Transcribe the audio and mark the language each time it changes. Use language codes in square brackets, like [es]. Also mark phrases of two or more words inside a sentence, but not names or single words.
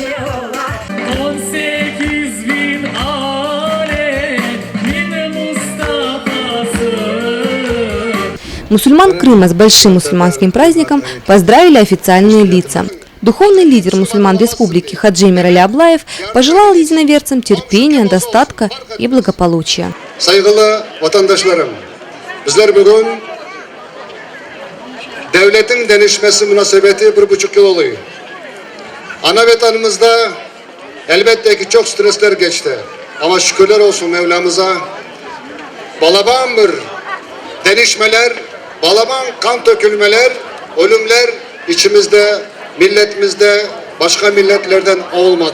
[ru] Мусульман Крыма с большим мусульманским праздником поздравили официальные лица. Духовный лидер мусульман республики Хаджи Эмирали Аблаев пожелал единоверцам терпения, достатка и благополучия. [crh] Saygılı vatandaşlarım, bizler bugün devletin denişmesi münasebeti 1,5 yıl oluyor. Ana vatanımızda elbette ki çok stresler geçti. Ama şükürler olsun Mevlamıza. Balaban bir denişmeler, balaban kan dökülmeler, ölümler içimizde, milletimizde başka milletlerden olmadı.